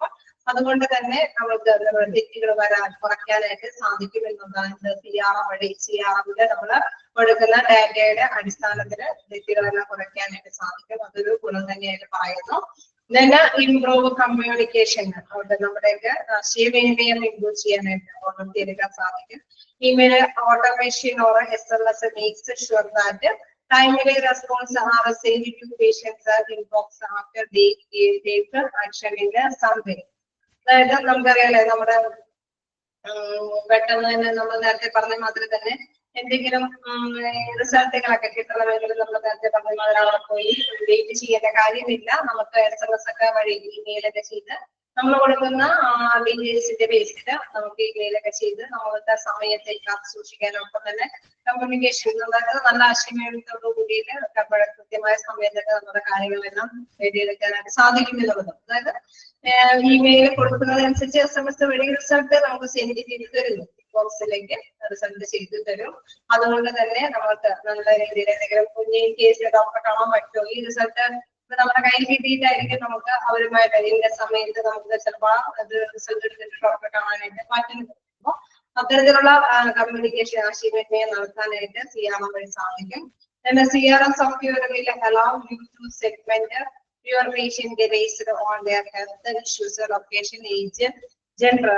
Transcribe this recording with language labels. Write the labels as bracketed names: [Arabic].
[Malayalam] അപ്പൊ അതുകൊണ്ട് തന്നെ നമുക്ക് തെറ്റുകൾ കുറയ്ക്കാനായിട്ട് സാധിക്കും എന്നതാണ് CRM വഴി. CRMല് നമ്മള് കൊടുക്കുന്ന ഡാറ്റയുടെ അടിസ്ഥാനത്തിൽ തെറ്റുകളെല്ലാം കുറയ്ക്കാനായിട്ട് സാധിക്കും. അതൊരു ഗുണം തന്നെയായിട്ട് പറയുന്നു. [English] Then improve communication. [Malayalam] നമ്മുടെയൊക്കെ ആശയവിനിമയം ഇംപ്രൂവ് ചെയ്യാനായിട്ട് ഓർമ്മത്തിയെടുക്കാൻ സാധിക്കും. [English] Email automation or SMS makes sure that timely response are received to patients inbox after they take action in the survey. [Malayalam] അതായത് നമുക്കറിയാലേ നമ്മുടെ പെട്ടെന്ന് തന്നെ നമ്മൾ നേരത്തെ പറഞ്ഞ മാതിരി തന്നെ എന്തെങ്കിലും റിസൾട്ടുകളൊക്കെ കിട്ടണമെങ്കിൽ നമ്മൾ നേരത്തെ പറഞ്ഞ മാതിരി അവിടെ പോയി വെയിറ്റ് ചെയ്യേണ്ട കാര്യമില്ല. നമുക്ക് SMS ഒക്കെ വഴി ഇമെയിലൊക്കെ ചെയ്ത് നമ്മൾ കൊടുക്കുന്ന ഡീറ്റെയിൽസിന്റെ ബേസിൽ നമുക്ക് ഇമെയിലൊക്കെ ചെയ്ത് നമ്മളുടെ സമയത്തെ കാത്തു സൂക്ഷിക്കാനൊപ്പം തന്നെ കമ്മ്യൂണിക്കേഷൻ നല്ല ആശയവിനിമയത്തോടു കൂടിയിട്ട് കൃത്യമായ സമയത്തൊക്കെ നമ്മുടെ കാര്യങ്ങളെല്ലാം നേടിയെടുക്കാനായിട്ട് സാധിക്കുമെന്നുള്ളത്. അതായത് ഇമെയിൽ കൊടുക്കുന്നതനുസരിച്ച് SMS വഴി റിസൾട്ട് നമുക്ക് സെൻഡ് ചെയ്ത് തരുന്നു. ബോക്സിലേക്ക് റിസൾട്ട് ചെയ്തു തരും. അതുകൊണ്ട് തന്നെ നമുക്ക് നല്ല രീതിയിൽ എന്തെങ്കിലും കുഞ്ഞിൻ കേസിൽ ഡോക്ടറെ കാണാൻ പറ്റുമോ, ഈ റിസൾട്ട് നമ്മുടെ കയ്യിൽ കിട്ടിയിട്ടായിരിക്കും നമുക്ക് അവരുമായിട്ട് ഇതിന്റെ സമയത്ത് നമുക്ക് ചിലപ്പോൾ അത് റിസൾട്ട് എടുത്തിട്ട് ഡോക്ടറെ കാണാനായിട്ട് പറ്റുന്നത്. അപ്പൊ അത്തരത്തിലുള്ള കമ്മ്യൂണിക്കേഷൻ ആശയവിനിമയം നടത്താനായിട്ട് CRM വഴി സാധിക്കും. [English] CRM software will allow you to segment your patient based on their health issues, location, age, gender.